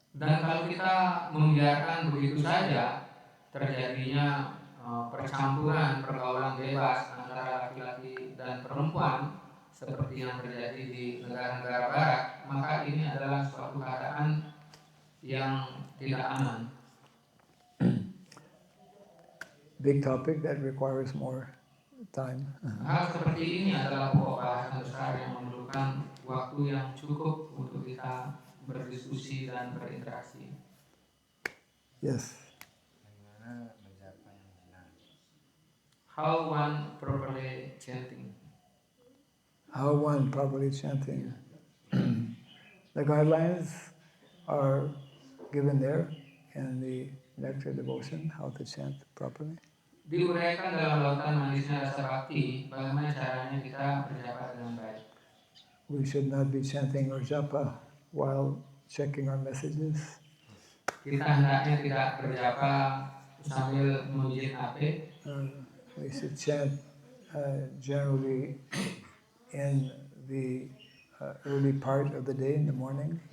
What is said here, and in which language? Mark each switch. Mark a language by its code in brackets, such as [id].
[id] Dan kalau kita membiarkan begitu saja terjadinya percampuran pergaulan bebas antara laki-laki dan perempuan seperti yang terjadi di negara-negara barat, maka ini adalah suatu keadaan yang tidak aman. [en] Big topic that requires more time. [id] Hal seperti ini adalah pokok bahasan besar yang memerlukan waktu yang cukup untuk kita berdiskusi dan berinteraksi. [en] Yes. How one properly chanting. How one properly chanting. The guidelines are given there in the Nectar Devotion, how to chant properly. [id] Diuraikan dalam lautan manisnya rasa bakti, bagaimana caranya kita berjapa dengan baik. [en] We should not be chanting or japa while checking our messages. [id] Kita hendaknya tidak berjapa sambil menguji HP. [en] We should chant generally in the early part of the day, in the morning.